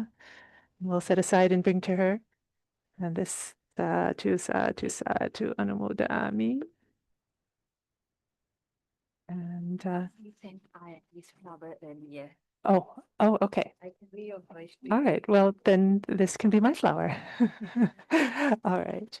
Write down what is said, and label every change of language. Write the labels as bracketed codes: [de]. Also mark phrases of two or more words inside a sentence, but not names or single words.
[en] We'll set aside and bring to her. And this [pi] sadhu, sadhu, sadhu, anumodami. [en] And You sent this flower earlier. oh, okay. I can be your voice. All right. Well, then this can be my flower. All right.